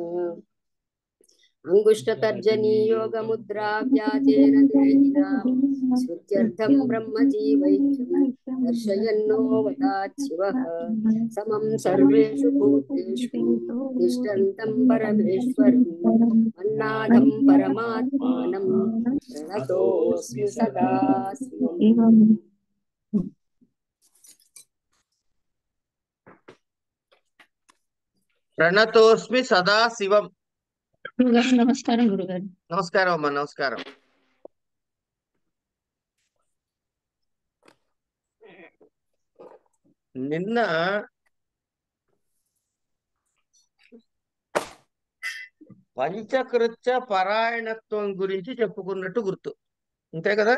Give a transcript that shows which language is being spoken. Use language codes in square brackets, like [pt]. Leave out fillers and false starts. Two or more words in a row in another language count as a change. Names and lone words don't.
[sa] अंगुष्ठतर्जनीयोगमुद्राव्याजेन देहिनां श्रुत्यर्थं ब्रह्मजीवैक्यं दर्शयन्नोऽवताच्छिवः समं सर्वेषु भूतेषु तिष्ठन्तं परमेश्वरम् अन्नादं परमात्मानं प्रणतोऽस्मि सदा शिवम्। ప్రణతోస్మి సదా శివం. [te] నమస్కారం గురుగారు. నమస్కారం అమ్మా, నమస్కారం. నిన్న పంచకృత్య పరాయణత్వం గురించి చెప్పుకున్నట్టు గుర్తు, అంతే కదా?